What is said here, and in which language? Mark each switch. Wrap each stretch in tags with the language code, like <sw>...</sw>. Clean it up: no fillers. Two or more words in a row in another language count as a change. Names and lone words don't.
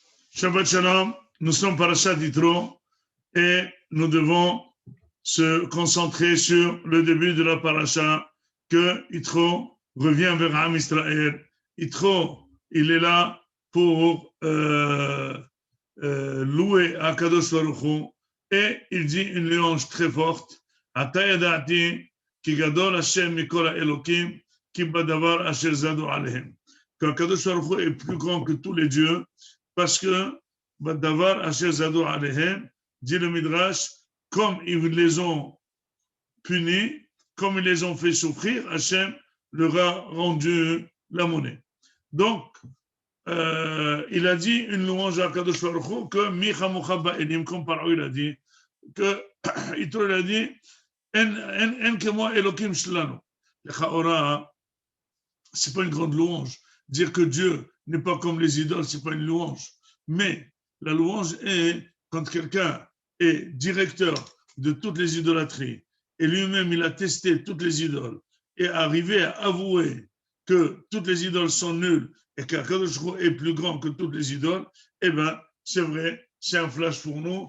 <he>שבת שלום,</he> <fr>nous sommes Parashat Yitro et nous devons se concentrer sur le début de la Parasha que Yitro revient vers</fr> <he>עם ישראל.</he> <fr>Yitro, il est là pour louer à</fr> <he>קדוש ברוך הוא</he> <fr>et il dit une louange très forte.</fr> <he>עתה ידעתי כי גדול השם מכל האלהים כי בדבר אשר זדו עליהם.</he> <fr>Que</fr> <he>קדוש ברוך הוא</he> <fr>est plus grand que tous les dieux parce que</fr> <he>בדבר אשר זדו עליהם,</he> <fr>dit le Midrash, comme ils les ont punis, comme ils les ont fait souffrir, Hashem leur a rendu la monnaie. Donc, il a dit une louange à</fr> <he>קדוש ברוך הוא</he> <fr>que</fr> <he>מי כמוכה באלים,</he> <fr>comme Paro il a dit, que Yitro il a dit</fr> <he>אין כמו אלוקים שלנו.</he> <fr>C'est pas une grande louange. Dire que Dieu n'est pas comme les idoles, c'est pas une louange. Mais la louange est quand quelqu'un est directeur de toutes les idolâtries et lui-même il a testé toutes les idoles et arrivé à avouer que toutes les idoles sont nulles et qu'</fr> <he>הקדוש ברוך הוא</he> <fr>est plus grand que toutes les idoles, eh bien, c'est vrai, c'est un flash pour nous.</fr>